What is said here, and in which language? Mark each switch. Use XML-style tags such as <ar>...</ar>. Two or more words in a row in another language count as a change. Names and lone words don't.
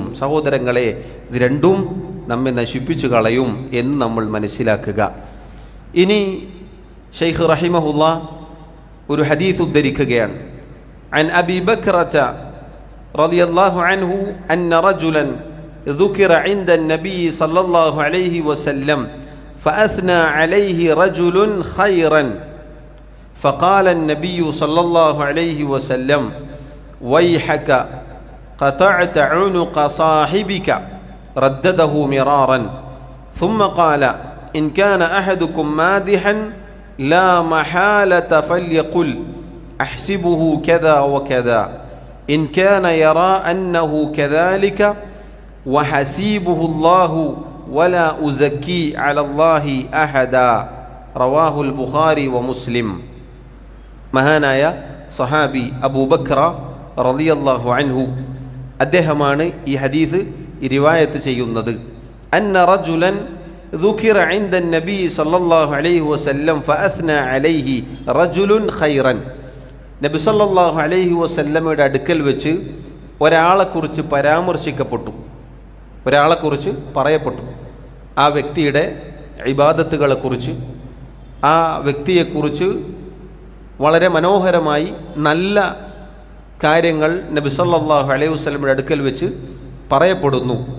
<ml>സഹോദരങ്ങളെ, ഇത് രണ്ടും നമ്മെ നശിപ്പിച്ചു കളയും എന്ന് നമ്മൾ മനസ്സിലാക്കുക. ഇനി ശൈഖ് റഹിമഹുല്ലാ ഒരു ഹദീസ് ഉദ്ധരിക്കുകയാണ്.</ml> <ar>عن أبي بكرة رضي الله عنه أن رجلا ذكر عند النبي صلى الله عليه وسلم فأثنى عليه رجل خيرا فقال النبي صلى الله عليه وسلم ويحك قطعت عنق صاحبك ردده مرارا ثم قال إن كان أحدكم مادحا لا محالة فليقل أحسبه كذا وكذا إن كان يرى أنه كذلك وحسيبه الله ولا أزكي على الله أحدا رواه البخاري ومسلم.</ar> <ml>മഹാനായ സഹാബി അബൂബക്ര</ml> <ar>رضي الله عنه</ar> <ml>അദ്ദേഹമാണ് ഈ ഹദീസ് റിവായത്ത് ചെയ്യുന്നത്.</ml> <ar>أن رجلا ذكر عند النبي صلى الله عليه وسلم فأثنى عليه رجل خيرا.</ar> <ml>നബി</ml> <ar>صلى الله عليه وسلم</ar> <ml>അടുക്കൽ വെച്ച് ഒരാളെക്കുറിച്ച് പരാമർശിക്കപ്പെട്ടു, ഒരാളെക്കുറിച്ച് പറയപ്പെട്ടു. ആ വ്യക്തിയുടെ ഇബാദത്തുകളെക്കുറിച്ച്, ആ വ്യക്തിയെക്കുറിച്ച് വളരെ മനോഹരമായി നല്ല കാര്യങ്ങൾ നബി</ml> <ar>صلى الله عليه وسلم</ar> <ml>അടുക്കൽ വെച്ച് പറയപ്പെടുന്നു.</ml>